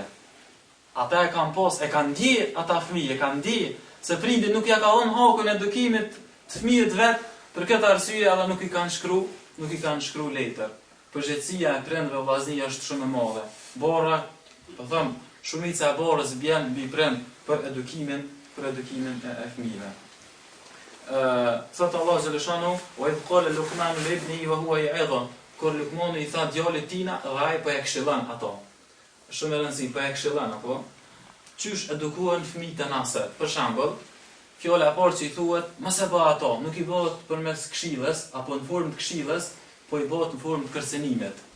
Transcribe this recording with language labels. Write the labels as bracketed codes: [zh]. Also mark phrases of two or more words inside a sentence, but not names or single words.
[sq] Ata e kanë pos, e kanë di ata fëmijë, e kanë di se prindi nuk ja ka dhënë hakun edukimit të fëmijët vet, për këtë arsye edhe nuk i kanë shkru letër. Përgjegjësia e prindve vllazni është shumë e madhe. Borra, po them, shumica e borës bjen mbi prind për edukimin e fëmijëve. Thot Allah xhaleshanu, [ar] "وإذ قال لقمان لابنه وهو يعظه", [sq] kur Lukmani i tha djalit tina dhe ai po e këshillon ato. Shumë e rëndësishme, po e këshillon apo? Qysh edukohen fëmijët e nasë? Për shembull, fjala e parë që i thuhet, mos e bë ato, nuk i bëhet përmes këshillës apo në formë të këshillës, po i bëhet në formë të kërcënimit.